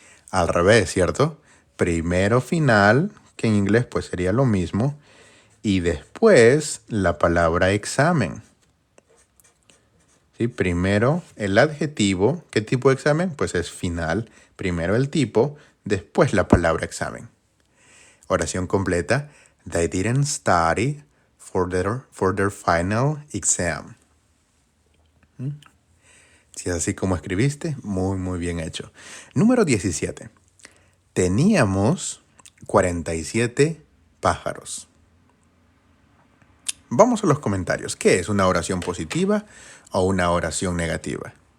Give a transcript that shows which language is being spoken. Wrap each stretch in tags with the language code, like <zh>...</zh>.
<es>Al revés, ¿cierto? Primero final, que en inglés pues sería lo mismo, y después la palabra examen. ¿Sí? Primero el adjetivo. ¿Qué tipo de examen? Pues es final. Primero el tipo, después la palabra examen. Oración completa.</es> <en>They didn't study for their final exam.</en> <es>Si es así como escribiste, muy, muy bien hecho. Número 17. Teníamos 47 pájaros. Vamos a los comentarios. ¿Qué es una oración positiva o una oración negativa?</es>